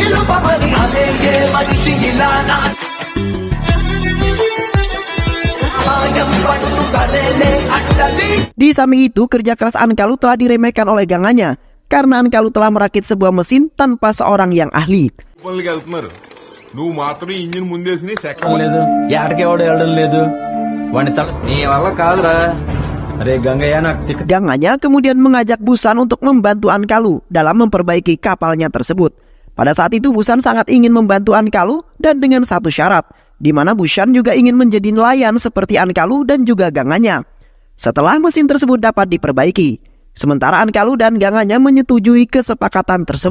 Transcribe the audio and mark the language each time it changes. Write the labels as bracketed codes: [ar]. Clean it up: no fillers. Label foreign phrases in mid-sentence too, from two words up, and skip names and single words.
[id] Di samping itu, kerja keras Ankalu telah diremehkan oleh gangannya karena Ankalu telah merakit sebuah mesin tanpa seorang yang ahli. [te] నువ్వు మాత్రం ఇంజిన్ ముందేసి లేదు ఎక్కడికి ఎవడు వెళ్ళడం లేదు వాడిని నీ వల్ల కాదురా. అరే గంగయ్య నాకు [id] Gangannya kemudian mengajak Busan untuk membantu Ankalu dalam memperbaiki kapalnya tersebut. Pada saat itu Busan sangat ingin membantu Ankalu dan dengan satu syarat, di mana Busan juga ingin menjadi nelayan seperti Ankalu dan juga gangannya. Setelah mesin tersebut dapat diperbaiki, sementara Ankalu dan gangannya menyetujui kesepakatan tersebut.